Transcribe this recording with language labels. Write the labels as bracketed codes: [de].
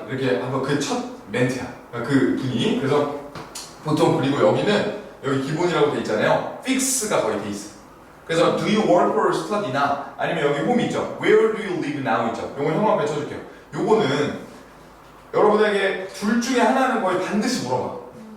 [ko] 이렇게 한번 그 첫 멘트야. 그 분이. 그래서 보통 그리고 여기는 여기 기본이라고 돼 있잖아요. fix가 거의 돼 있어. 그래서 [en] do you work or study나 [ko] 아니면 여기 [en] home [ko] 있죠. [en] where do you live now 있죠. [ko] 요거 형만 외쳐줄게요. 요거는 여러분에게 둘 중에 하나는 거의 반드시 물어봐.